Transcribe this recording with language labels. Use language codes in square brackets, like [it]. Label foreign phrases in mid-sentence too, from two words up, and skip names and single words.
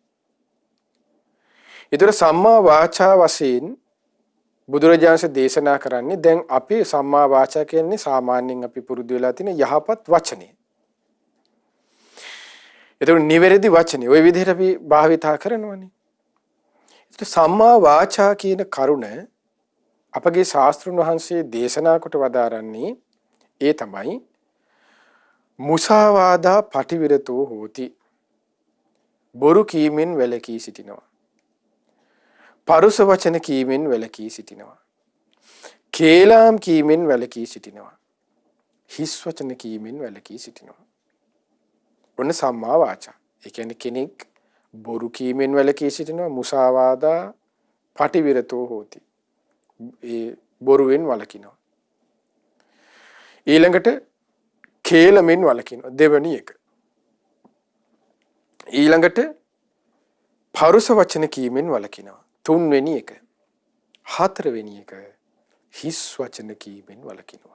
[si] එතකොට [pi] සම්මා වාචා [si] වශයෙන් බුදුරජාණන් දේශනා කරන්නේ දැන් අපි [pi] සම්මා වාචා [si] කියන්නේ සාමාන්‍යයෙන් අපි පුරුදු වෙලා තියෙන යහපත් වචනේ. එතකොට නිවැරදි වචනේ ওই විදිහට අපි භාවිතා කරනවානේ. [pi] සම්මා වාචා [si] කියන කරුණ අපගේ ශාස්ත්‍රඥ වහන්සේ දේශනා කොට වදාරන්නේ ඒ තමයි [pi] මුසාවාදා පටිවිරතෝ හෝති. [si] බොරු කීමෙන් වැළකී සිටිනවා. පරුස වචන කීමෙන් වැළකී සිටිනවා. කේලාම් කීමෙන් වැළකී සිටිනවා. හිස් වචන කීමෙන් වැළකී සිටිනවා. [pi] ඔන්න සම්මා වාචා. [si] ඒ කියන්නේ කෙනෙක් බොරු කීමෙන් වැළකී සිටිනවා. [pi] මුසාවාදා පටිවිරතෝ හෝති. [si] ඒ බොරුවෙන් වළකිනවා. ඊළඟට කේලමෙන් වළකිනවා. දෙවැනි එක. ඊළඟට පරුස වචන කීමෙන් වළකිනවා. තුන්වෙනි එක. හතරවෙනි එක හිස් වචන කීමෙන් වළකිනවා.